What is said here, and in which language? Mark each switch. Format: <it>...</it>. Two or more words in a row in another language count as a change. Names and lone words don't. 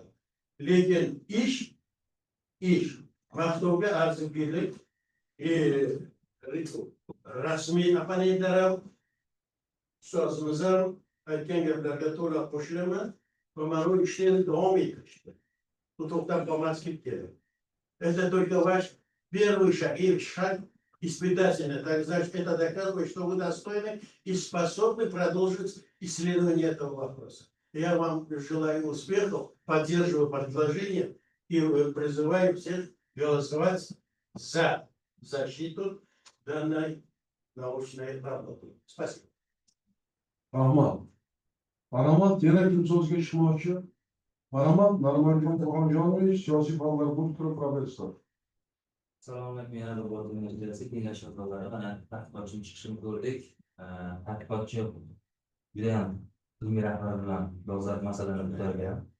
<uz>Lekin ish maqtovga arzigulik rasmiy opponentlar ham ustozimiz ham aytgan gaplarga to'liq qo'shilaman va mana bu ishni davom ettirishdi. Bu to'xtab qolmaslik kerak.</uz> <ru>Это только ваш первый шаг и шаг испытательный. Так значит, это доказывает, что вы достойны и способны продолжить исследование этого вопроса. Я вам желаю успехов, поддерживаю предложение и призываю всех голосовать за защиту данной научной работы. Спасибо.</ru> <uz>Rahmat. Rahmat, yana kim so'zga chiqmoqchi? Rahmat, Nurmalijon Qur'onjonovich, siyosiy fanlar doktori, professor. Assalomu alaykum, yana bir bor universiteti kengash a'zolari mana tadqiqotchining chiqishini ko'rdik. Tadqiqotchi juda ham ilmiy rahbar bilan dolzarb masalani ko'targan.</uz>